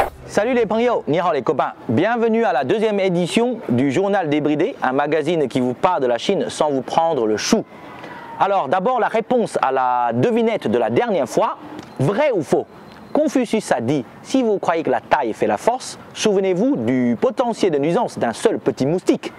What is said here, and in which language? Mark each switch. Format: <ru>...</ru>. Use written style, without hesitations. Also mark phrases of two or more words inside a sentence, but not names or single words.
<fr>Salut les 朋友,</fr> <zh>你好</zh> <fr>les copains, bienvenue à la deuxième édition du Journal débridé, un magazine qui vous parle de la Chine sans vous prendre le chou. Alors d'abord la réponse à la devinette de la dernière fois, vrai ou faux? Confucius a dit, si vous croyez que la taille fait la force, souvenez-vous du potentiel de nuisance d'un seul petit moustique.</fr>